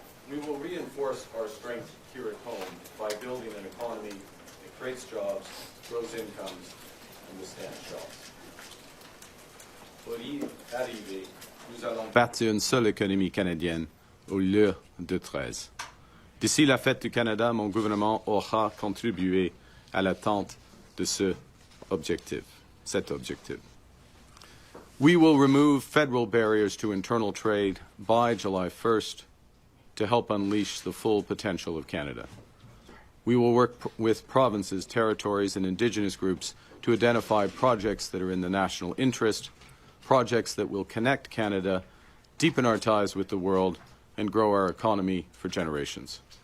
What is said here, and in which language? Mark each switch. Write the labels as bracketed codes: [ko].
[en] We will reinforce our strength here at home by building an economy that creates jobs, grows incomes, and withstands shocks. [fr] Pour y arriver, nous allons bâtir une seule économie canadienne au lieu de 13. D'ici la fête du Canada, mon gouvernement aura contribué à l'atteinte de cet objectif. [en] We will remove federal barriers to internal trade by July 1st to help unleash the full potential of Canada. We will work with provinces, territories, and Indigenous groups to identify projects that are in the national interest, projects that will connect Canada, deepen our ties with the world, and grow our economy for generations.